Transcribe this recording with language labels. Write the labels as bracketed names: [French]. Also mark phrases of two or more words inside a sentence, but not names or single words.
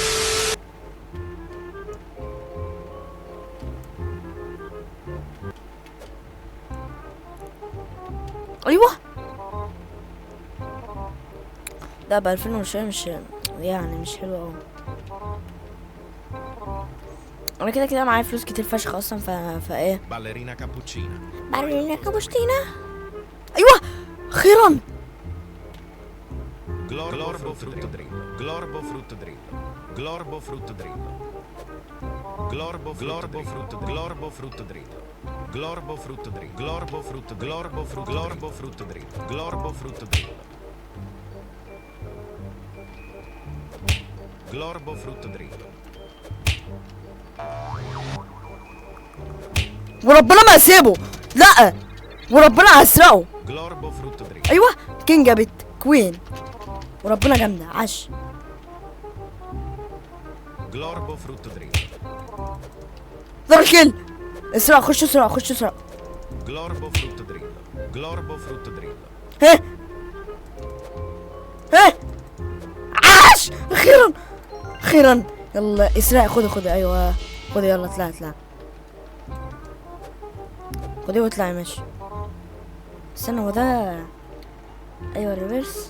[Arabic] ايوه ده ب2000 وشوية مش يعني مش حلو اوي. انا كده كده معايا فلوس كتير فشخ اصلا فايه. باليرينا كابوتشينا. باليرينا كابوتشينا. ايوه اخيرا. Glorbo frutto dritto. Glorbo frutto dritto. Glorbo frutto dritto. Glorbo frutto glorbo frutto dritto. Glorbo frutto dritto. Glorbo frutto glorbo frutto dritto. Glorbo frutto dritto. Glorbo frutto dritto. وربنا ما هسيبه. لا وربنا هسرقه. Glorbo frutto dritto. ايوه كينج جابت كوين وربنا جامده عش. Glorbo frutto dritto. ضرب كيل. اسرق خش اسرق خش اسرق. Glorbo frutto dritto. Glorbo frutto dritto. ها ها عاش اخيرا اخيرا. يلا اسراء خدي ايوه خدي يلا اطلعي خدي واطلعي ماشي. استنى هو ده ايوه ريفرس.